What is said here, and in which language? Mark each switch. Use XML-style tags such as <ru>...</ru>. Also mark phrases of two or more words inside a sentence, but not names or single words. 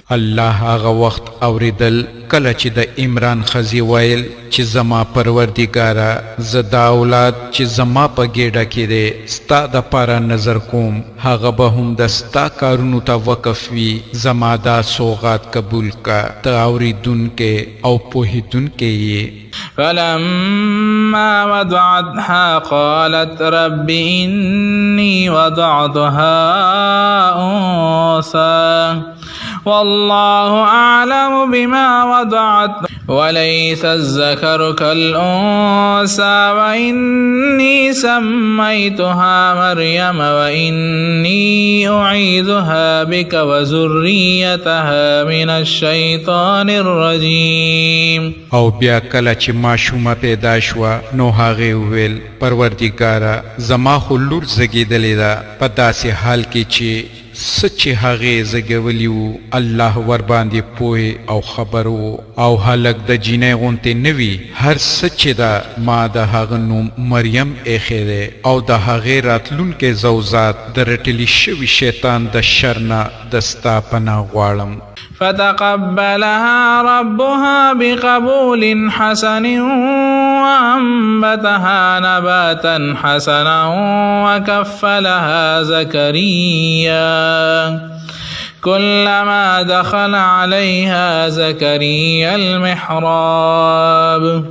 <ps>الله هغه وخت اوریدل کله چې د عمران خزی ویل چې زما پروردګاره زه دا اولاد چې زما په ګېډه کې دی ستا دپاره نظر کوم، هغه به هم د ستا کارونو ته وقف وي. زما دا سوغات قبول کا، ته اوریدونکی او پوهیدونکی یې.</ps> <ar>فلما وضعتها قالت رب إني وضعتها أنثى والله أعلم بما وضعت وليس الذكر كالأنثى وإني سميتها مريم وإني أعيذها بك وذريتها من الشيطان الرجيم.</ar> <ps>او بیا کله چې ماشومه پیدا شوه نو هغې وویل پروردګاره زما خو لور زېږېدلې ده په داسې حال کې چې څه چې هغې زېږولي وو الله ورباندې پوهې او خبر وو او هلک د جینۍ غوندې نه وي. هر څه چې ده ما د هغه نوم مریم ایښی دی او د هغې راتلونکی زوزات د رټلي شوي شیطان د شر نه د ستا پناه غواړم.</ps> <ar>فتقبلها ربها بقبول حسن وأنبتها نباتا حسنا وكفلها زكريا كلما دخل عليها زكريا المحراب</ar>